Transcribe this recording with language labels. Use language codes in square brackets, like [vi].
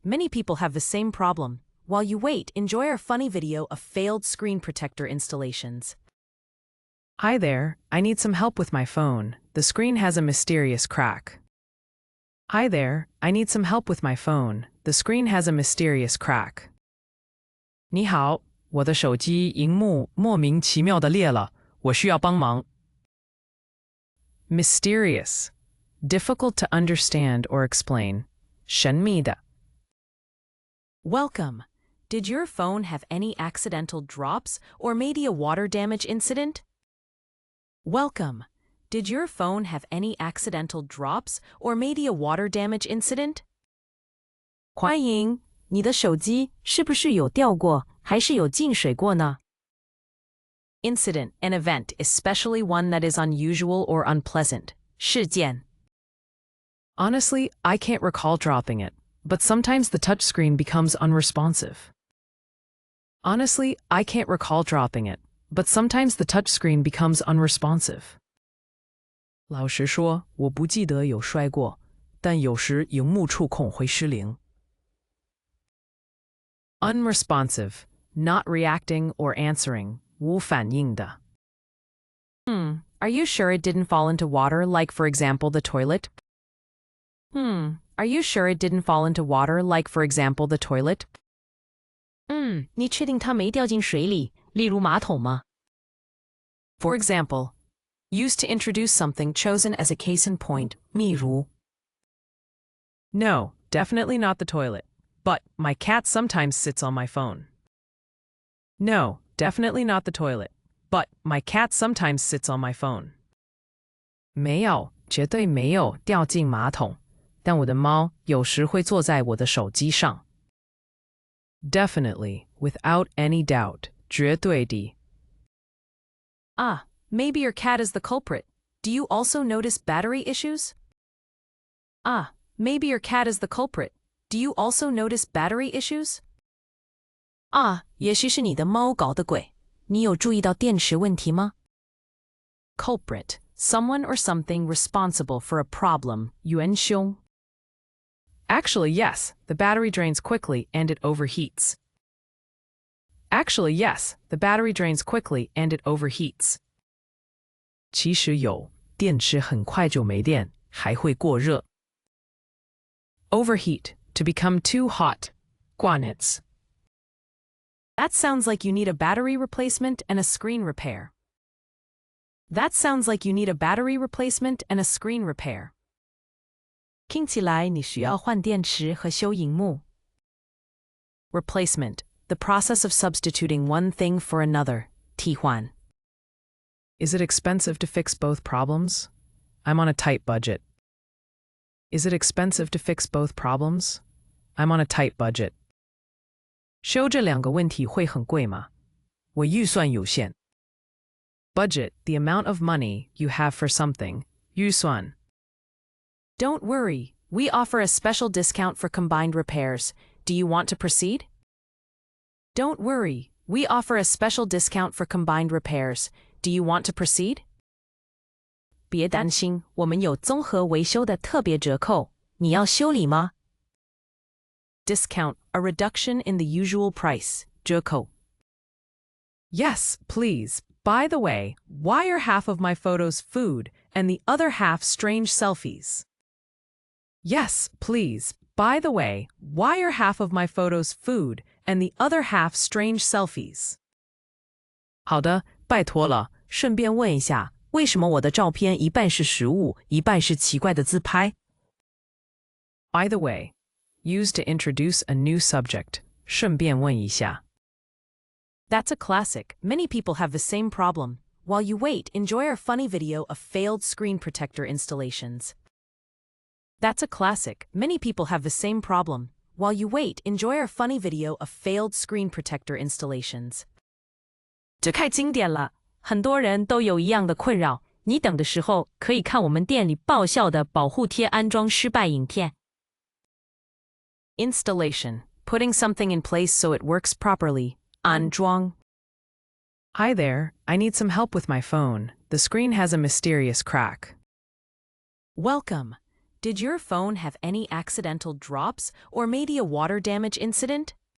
[en] Many people have the same problem. While you wait, enjoy our funny video of failed screen protector installations. Hi there, I need some help with my phone. The screen has a mysterious crack. Hi there, I need some help with my phone. The screen has a mysterious crack. [zh] 你好，我的手机萤幕莫名其妙地裂了，我需要帮忙。 [en] Mysterious, difficult to understand or explain. [zh] 神秘的。 [en] Welcome. Did your phone have any accidental drops or maybe a water damage incident? Welcome. Did your phone have any accidental drops or maybe a water damage incident? [zh] 欢迎，你的手机是不是有掉过，还是有进水过呢？ [en] Incident, an event, especially one that is unusual or unpleasant. [zh] 事件。 [en] Honestly, I can't recall dropping it, but sometimes the touchscreen becomes unresponsive. Honestly, I can't recall dropping it, but sometimes the touchscreen becomes unresponsive. [zh] 老实说，我不记得有摔过，但有时萤幕触控会失灵。 [en] Unresponsive, not reacting or answering, [zh] 无反应的。 [en] Are you sure it didn't fall into water, like, for example, the toilet? Are you sure it didn't fall into water, like, for example, the toilet? [zh] 你确定它没掉进水里，例如马桶吗？ [en] For example, used to introduce something chosen as a case in point, [zh] 例如 [en] No, definitely not the toilet. But my cat sometimes sits on my phone. No, definitely not the toilet. But my cat sometimes sits on my phone. [zh] 没有，绝对没有掉进马桶，但我的猫有时会坐在我的手机上。 [en] Definitely, without any doubt, [zh] 绝对的。 [en] Maybe your cat is the culprit. Do you also notice battery issues? Maybe your cat is the culprit. Do you also notice battery issues? [zh] 也许是你的猫搞的鬼。你有注意到电池问题吗？ [en] Culprit, someone or something responsible for a problem, [zh] 元凶。 [en] Actually, yes, the battery drains quickly and it overheats. Actually, yes, the battery drains quickly and it overheats. [zh] 其实有，电池很快就没电，还会过热。 [en] Overheat, to become too hot. [zh] 挂热。 [en] That sounds like you need a battery replacement and a screen repair. That sounds like you need a battery replacement and a screen repair. [zh] 听起来你需要换电池和修萤幕。 [en] Replacement, the process of substituting one thing for another. [zh] 替换。 [en] Is it expensive to fix both problems? I'm on a tight budget. Is it expensive to fix both problems? I'm on a tight budget. [zh] 修这两个问题会很贵吗？我预算有限。 [en] Budget, the amount of money you have for something. [zh] 预算。 [en] Don't worry, we offer a special discount for combined repairs. Do you want to proceed? Don't worry, we offer a special discount for combined repairs. Do you want to proceed? [zh] 别担心，我们有综合维修的特别折扣。你要修理吗？ [en] Discount, a reduction in the usual price. [zh] 折扣. [en] Yes, please. By the way, why are half of my photos food and the other half strange selfies? Yes, please. By the way, why are half of my photos food and the other half strange selfies? [zh] 好的，拜托了。顺便问一下，为什么我的照片一半是食物，一半是奇怪的自拍？ [en] By the way, used to introduce a new subject. [zh] 顺便问一下. [en] That's a classic. Many people have the same problem. While you wait, enjoy our funny video of failed screen protector installations. That's a classic. Many people have the same problem. While you wait, enjoy our funny video of failed screen protector installations. [zh] 这太经典了，很多人都有一样的困扰。你等的时候，可以看我们店里爆笑的保护贴安装失败影片。 [en] Installation, putting something in place so it works properly. [zh] 安装. [en] Hi there, I need some help with my phone. The screen has a mysterious crack. Welcome. Did your phone have any accidental drops or maybe a water damage incident?